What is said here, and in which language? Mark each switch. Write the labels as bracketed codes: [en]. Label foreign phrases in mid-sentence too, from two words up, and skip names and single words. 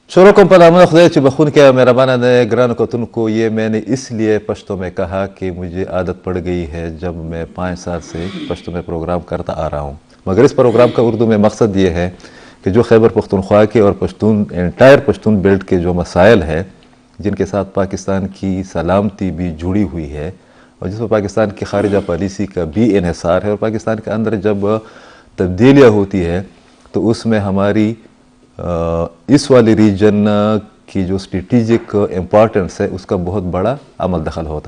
[ps] شروع کوم په نامه خدای چې بخونکی او مهربانه دی. ګرانو کتونکو، [ur] یہ میں نے اس لیے پشتو میں کہا کہ مجھے عادت پڑ گئی ہے جب میں 5 سال سے پشتو میں پروگرام کرتا آ رہا ہوں، مگر اس پروگرام کا اردو میں مقصد یہ ہے کہ جو خیبر پختونخوا کے اور پشتون [en] entire Pashtun belt [ur] کے جو مسائل ہیں جن کے ساتھ پاکستان کی سلامتی بھی جڑی ہوئی ہے اور جس میں پاکستان کی خارجہ پالیسی کا بھی انحصار ہے، اور پاکستان کے اندر جب تبدیلیاں ہوتی ہے تو اس میں ہماری اس والی ریجن کی جو [en] strategic importance [ur] ہے اس کا بہت بڑا عمل دخل ہوتا ہے.